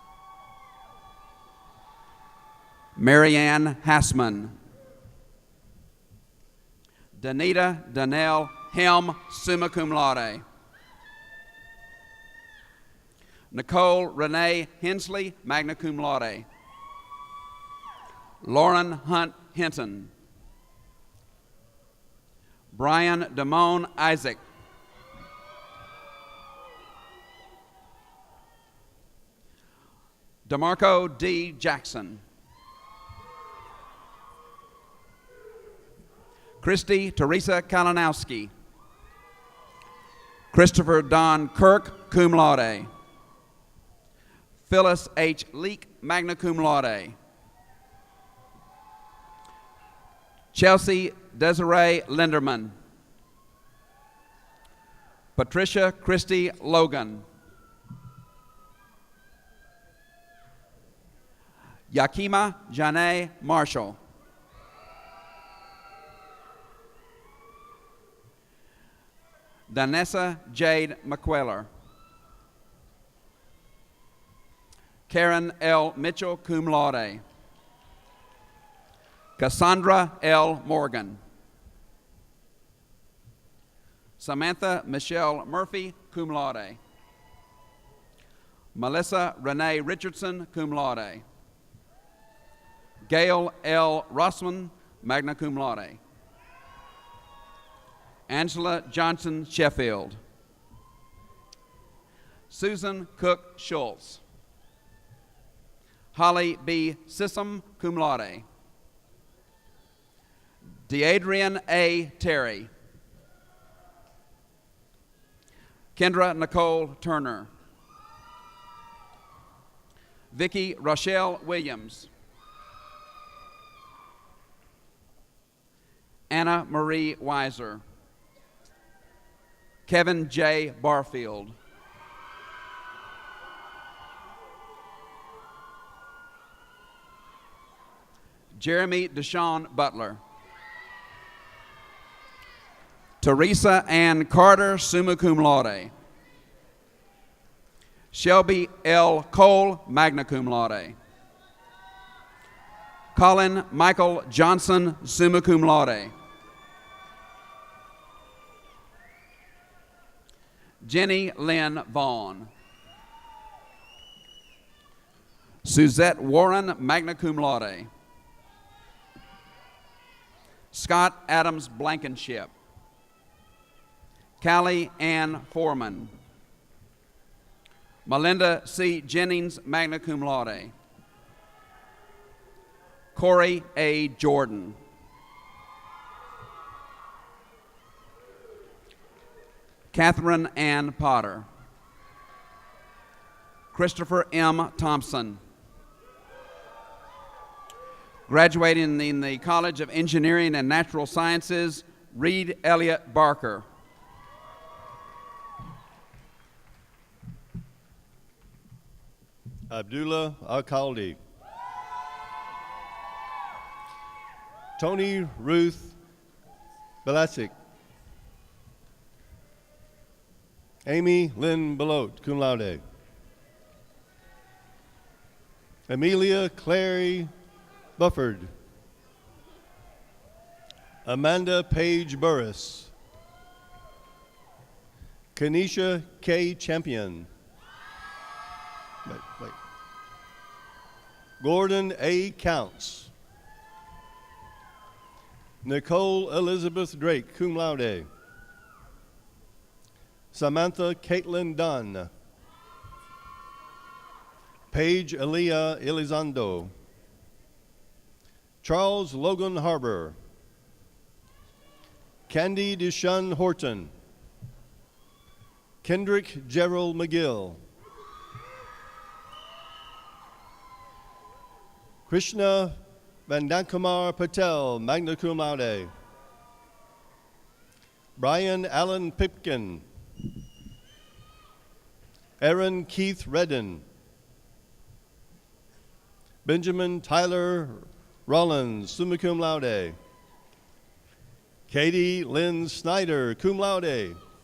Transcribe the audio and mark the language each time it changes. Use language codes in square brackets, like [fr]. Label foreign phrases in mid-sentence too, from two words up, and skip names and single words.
[en] Marianne Hassman. Danita Danelle Helm, [la] summa cum laude. [en] Nicole Renee Hensley, [la] magna cum laude. [en] Lauren Hunt Hinton. Brian Damone Isaac. DeMarco D. Jackson. Christy Teresa Kalinowski. Christopher Don Kirk, [la] cum laude. [en] Phyllis H. Leak, [la] magna cum laude. [en] Chelsea Desiree Linderman. Patricia Christy Logan. Yakima Janae Marshall. Danessa Jade McQuellar. Karen L. Mitchell, [la] cum laude. [en] Cassandra L. Morgan. Samantha Michelle Murphy, [la] cum laude. [en] Melissa Renee Richardson, [la] cum laude. [en] Gail L. Rossman, [la] magna cum laude. [en] Angela Johnson Sheffield. Susan Cook Schultz. Holly B. Sissom, [la] cum laude. [en] Deadrian A. Terry. Kendra Nicole Turner. Vicki Rochelle Williams. Anna Marie Weiser. Kevin J. Barfield. Jeremy Deshawn Butler. Teresa Ann Carter, [la] summa cum laude. [en] Shelby L. Cole, [la] magna cum laude. [en] Colin Michael Johnson, [la] summa cum laude. [en] Jenny Lynn Vaughn. Suzette Warren, [la] magna cum laude. [en] Scott Adams Blankenship. Callie Ann Foreman. Melinda C. Jennings, [la] magna cum laude. [en] Corey A. Jordan. Catherine Ann Potter. Christopher M. Thompson. Graduating in the College of Engineering and Natural Sciences, Reed Elliott Barker. Abdullah Alkaldi. Tony Ruth Belasic. Amy Lynn Belote, [la] cum laude. [en] Amelia Clary Bufford. Amanda Page Burris. Kanisha K. Champion. Wait. Gordon A. Counts. Nicole Elizabeth Drake, [la] cum laude. [en] Samantha Caitlin Dunn. Paige Elia Elizondo. Charles Logan Harbor. Candy Deshun Horton. Kendrick Gerald McGill. Krishna Vandankumar Patel, [la] magna cum laude. [en] Brian Allen Pipkin. Aaron Keith Redden. Benjamin Tyler Rollins, [la] summa cum laude. [en] Katie Lynn Snyder, [la] cum laude.